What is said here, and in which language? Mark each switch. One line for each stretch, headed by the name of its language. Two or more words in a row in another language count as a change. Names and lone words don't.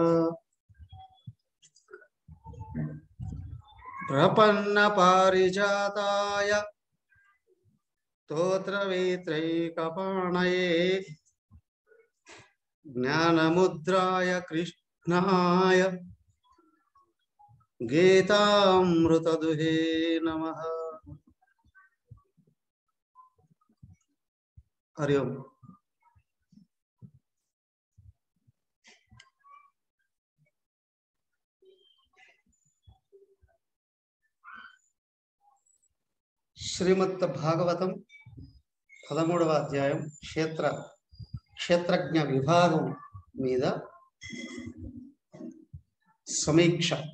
Sanskrit: प्रपन्न पारिजाताय स्तोत्रवेत्रैकपाणये ज्ञानमुद्राय कृष्णाय गीतामृतदुहे नमः। हरि ओम।
Telugu: శ్రీమద్ భాగవతం 13వ అధ్యాయం క్షేత్రజ్ఞ విభాగం మీద సమీక్ష.